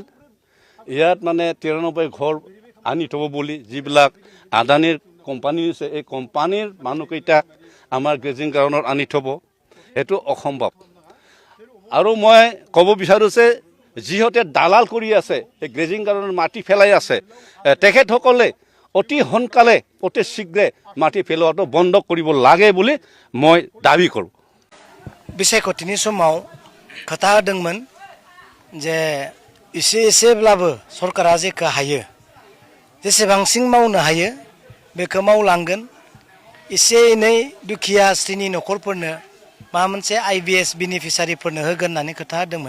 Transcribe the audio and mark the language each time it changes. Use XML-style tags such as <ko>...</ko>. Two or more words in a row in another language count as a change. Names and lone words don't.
<as>ইয়াত মানে 93 ঘৰ আনি থ'ব বুলি যিবিলাক আদানীৰ কোম্পানী আছে, এই কোম্পানীৰ মানুহকেইটাক আমাৰ</as> <en>grazing groundত</en> <as>আনি থ'ব, সেইটো অসম্ভৱ। আৰু মই ক'ব বিচাৰোঁ যে যিহঁতে দালাল কৰি আছে, এই</as> <en>grazing groundত</en> <as>মাটি পেলাই আছে, তেখেতসকলে অতি সোনকালে অতি শীঘ্ৰে মাটি পেলোৱাটো বন্ধ কৰিব লাগে বুলি মই দাবী কৰোঁ।</as> <brx>बिसायख'थिनि समाव खोथा होदोंमोन जे एसेब्लाबो सरकारा जेखौ हायो जेसेबांसिन मावनो हायो बेखौ मावलांगोन। एसे एनै दुखिया श्रेणी न'खरफोरनो माबा मोनसे IBS बेनिफिसारिफोरनो होगोन होननानै खोथा होदोंमोन।</brx>